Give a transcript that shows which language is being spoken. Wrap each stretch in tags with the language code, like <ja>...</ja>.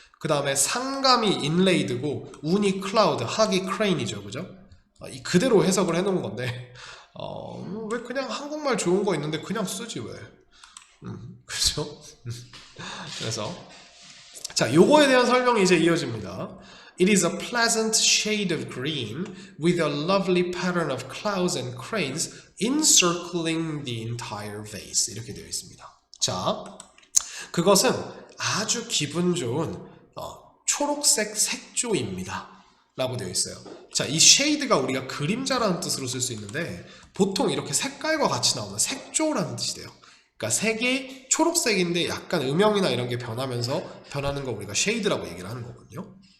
<ko>그 다음에 상감이 인레이드고 운이 클라우드, 학이 크레인이죠, 그죠? 이 그대로 해석을 해놓은 건데 왜 그냥 한국말 좋은 거 있는데 그냥 쓰지 왜? 그죠? 그래서 자, 요거에 대한 설명이 이제 이어집니다.</ko> <en>It is a pleasant shade of green with a lovely pattern of clouds and cranes encircling the entire vase.</en> <ko>이렇게 되어 있습니다. 자, 그것은 아주 기분 좋은 초록색 색조입니다. 라고 되어 있어요. 자, 이 shade가 우리가 그림자라는 뜻으로 쓸 수 있는데 보통 이렇게 색깔과 같이 나오는 색조라는 뜻이 돼요. 그러니까 색이 초록색인데 약간 음영이나 이런 게 변하면서 변하는 거 우리가 shade라고 얘기를 하는 거거든요.</ko>